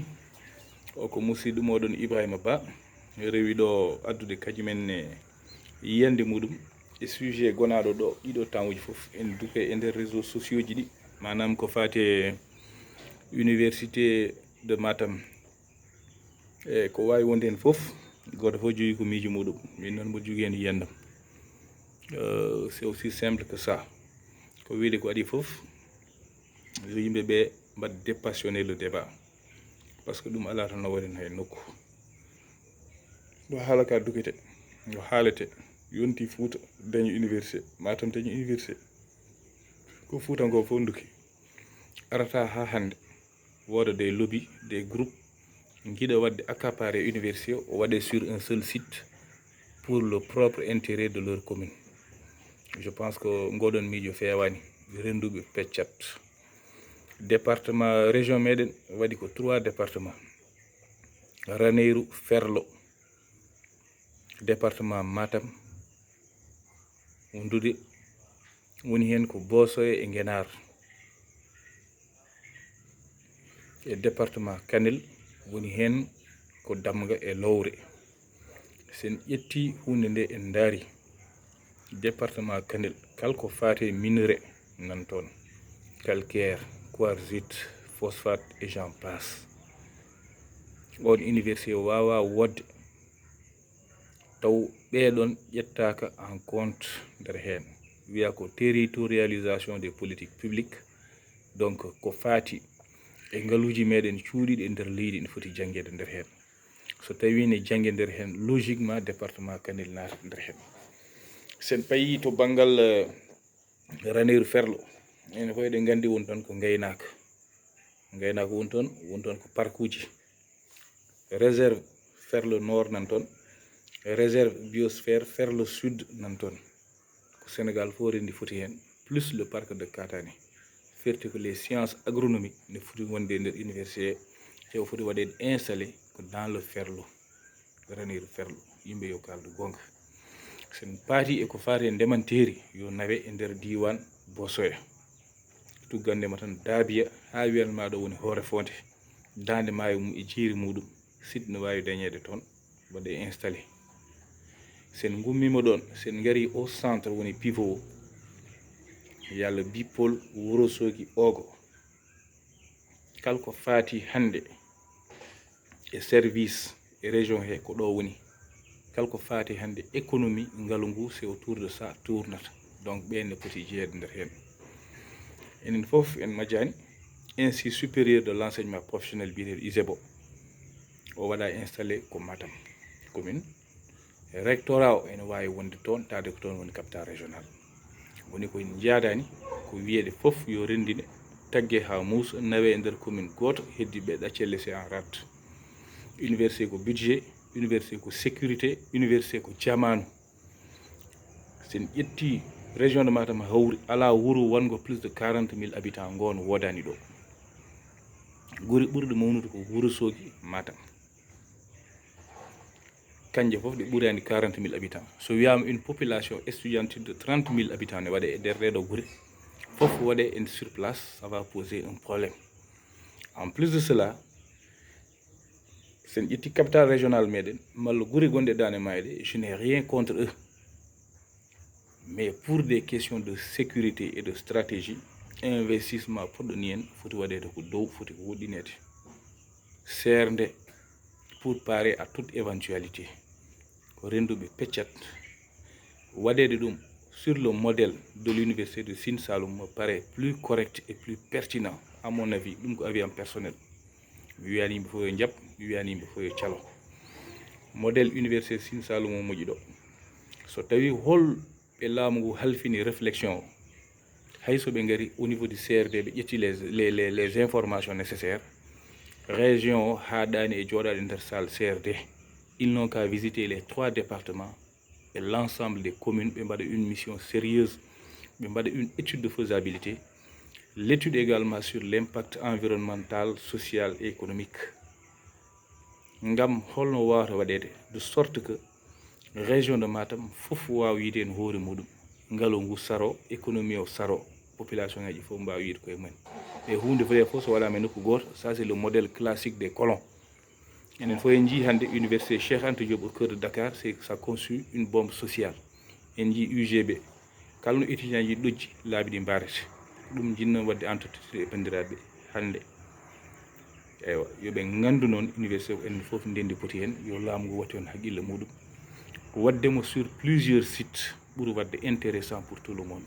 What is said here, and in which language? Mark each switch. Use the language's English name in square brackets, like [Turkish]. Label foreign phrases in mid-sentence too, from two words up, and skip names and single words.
[Fula] O ko musidɗo moɗon Ibrahima Ba rewi ɗo addude kañumen yiyande muɗum e sujet gonaɗo ɗo ɗiɗo temps fof en duke e nder [French] réseaux sociaux [Fula] ji ɗi, manam ko fate université de Matam e ko wawi wonde hen fof goto fof jogui ko miijo muɗum, min noon mboɗo jogui hen yiyandam. [French] C'est aussi simple que ça. [Fula] Ko wiide ko adi fof yo yimɓeɓe mbad [French] dépassionner le débat, parce que [Fula] ɗum ala tan no waɗen hay nokku. Ɗo haala ka dukete no haalete yonti Fouta dañi université, Matam dañi université, ko Foutanko fof duki arata ha hande woda [French] des lobby, des groupes [Fula] guiɗa wadde accaparer université o waɗe [French] sur un seul site pour le propre intérêt de leur commune. Je pense que [Fula] ngoɗon miijo fewani renduɓe peccat. [French] Département région [Fula] meɗen waɗi ko 3 départements: Ranérou, Ferlo, département Matam wondude woni hen ko Bosoye e Guénar, e département Kanel woni hen ko Damga e Lowre. Sen ƴetti hunde nde en daari département Kanel kala ko fate minerai nan toon, calcaire, quartzite, [French] phosphate et j'en passe. [Fula] On université wawa wodde taw ɓeɗon ƴettaka [French] en compte [Fula] nder hen, wiya ko [French] territorialisation des politiques publiques. [Fula] Donc ko fati e ngaluji meɗen cuuɗiɗi e nder leydi ne foti janguede nder hen. So tawi ne jangge nder hen, logiquement département Kanel naata nder hen. Sen payi to banggal Ranérou Ferlo, ene ko eɗen gandi won toon ko gaynaka won toon ko parkuji. Réserve Ferlo Nord nan toon, réserve biosphère Ferlo Sud nan toon, ko Sénégal fo rendi foti hen, [French] plus le parc de Katani. [Fula] Ferti [French] que les sciences agronomiques [Fula] ne foti wonde nder université e o foti waɗede installé ko [French] dans le Ferlo, [Fula] Ranérou Ferlo. Yimɓe yo kaldu gonga. Sen paati e ko faate ndemanteri yo nawe e nder diwan Bosoya, tuggandema tan Dabiya ha wiyanma ɗo woni Horefonte, dande maayo mum e jeeri muɗum, site no wawi dañede toon waɗe installé. Sen gummima ɗon, sen gari [French] au centre [Fula] woni pivot yalla bipol Wourossogui Ogo, kala ko faati hande e service e région he ko ɗo woni, kala ko faati hande économie ngalu ngu [French] c'est autour de ça [Fula] tournata. Donc ɓenne poti jeeyede nder hen. Enen fof en majjani Institut supérieur de l'enseignement professionnel biyeteɗo ISEBO o waɗa installé ko Matam commune. Rectorat o ene wawi wonde toon, tawde ko toon woni capital régional. Woni ko jaadani ko wiyeede fof yo rendine tagge ha muusa nawe e nder commune goto, heddiɓe ɗaccel [French] laissé en rade. [Fula] Université ko budget, université ko sécurité, université ko jamanu. Sen ƴetti région de Matam hawri ala wuro wongo [French] plus de 40 000 habitants [Fula] ngono wodani ɗo. Guri ɓurɗe mawnude ko Wourossogui, Matam, kanje fof ɗe ɓurani [French] 40 000 habitants. [Fula] So wiyama [French] une population étudiantine de 30 000 habitants [Fula] ne waɗe e nder ɗeɗo guri fof waɗe en [French] sur place, ça va poser un problème. En plus de cela, [Fula] sen ƴetti capital régional meɗen malla guri gonɗe Dande Mayde, [French] je n'ai rien contre eux, mais pour des questions de sécurité et de stratégie, investissement [Fula] poɗɗoni en foti waɗede ko dow, foti ko woɗɗinede serde [French] pour parer à toute éventualité. [Fula] Ko renduɓe peccat waɗede ɗum [French] sur le modèle de l'université de Sine Saloum me paraît plus correct et plus pertinent à mon avis. [Fula] Ɗum ko [French] avis personnel. [Fula] Mi wiyani yimɓe fof yo jaab, mi wiyani yimɓe fof yo calo. Modèle université Sine Saloum o moƴƴi ɗo, so tawi hol ɓe laamu ngu halfini réflexion o, hayso ɓe ngari [French] au niveau du CRD [Fula] ɓe ƴetti [French] les informations nécessaires, [Fula] région o haɗani e jooɗade nder salle CRD. [French] Ils n'ont qu'à visiter les 3 départements et l'ensemble des communes, [Fula] ɓe mbaɗa [French] une mission sérieuse, [Fula] ɓe mbaɗa [French] une étude de faisabilité, l'étude également sur l'impact environnemental, social et économique. [Fula] Ngam holno wawata waɗede [French] de sorte que [Fula] région de Matam fof wawi wiide en hoore muɗum ngalo ngu saro économie o saro population ngaji fof mbawi wiide koye mumen e hunde vrai fof so waɗama e nokku goto [French] ça c'est le modèle classique des colons. [Fula] enen fof en jii hannde université Cheikh Anta Diop [French] au cœur de Dakar ça conçu une bombe sociale [Fula] en jii UGB kala no étudiant ji ɗojji laabi ɗi mbarete ɗum jinno wadde entretien e bandiraɓe hannde eywa yoɓe gandu noon université o enen fof ndendi poti hen yo laamu ngu watte on haqqille muɗum waddemo [French] sur plusieurs sites [Fula] ɓuuri wadde intéressant [French] pour tout le monde.